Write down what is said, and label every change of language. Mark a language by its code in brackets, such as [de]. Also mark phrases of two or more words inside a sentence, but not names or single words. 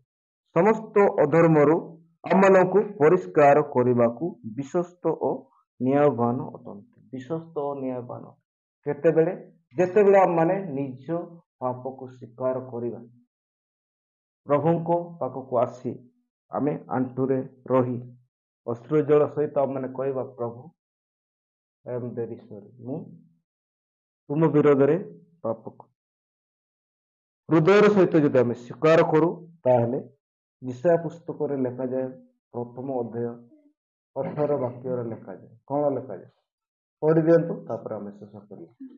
[or] ସମସ୍ତ ଅଧର୍ମରୁ ଆମମାନଙ୍କୁ ପରିଷ୍କାର କରିବାକୁ ବିଶ୍ୱସ୍ତ ଓ ନ୍ୟାୟବାନ ଅଟନ୍ତି। ବିଶ୍ୱସ୍ତ ଓ ନ୍ୟାୟବାନ କେତେବେଳେ? ଯେତେବେଳେ ଆମମାନେ ନିଜ ପାପକୁ ସ୍ୱୀକାର କରିବା, ପ୍ରଭୁଙ୍କ ପାଖକୁ ଆସି ଆମେ ଆଣ୍ଠୁରେ ରହି ଅଶ୍ରୁ ଜଳ ସହିତ ଆମମାନେ କହିବା, ପ୍ରଭୁ [en] I am very sorry, [or] ମୁଁ ତୁମ ବିରୋଧରେ ପାପ କଲି। ହୃଦୟର ସହିତ ଯଦି ଆମେ ସ୍ୱୀକାର କରୁ, ତାହେଲେ ନିଶା ପୁସ୍ତକରେ ଲେଖାଯାଏ, ପ୍ରଥମ ଅଧ୍ୟାୟ 18 ବାକ୍ୟରେ ଲେଖାଯାଏ। କଣ ଲେଖାଯାଏ? ପଢି ଦିଅନ୍ତୁ, ତାପରେ ଆମେ ଶେଷ କରିବା।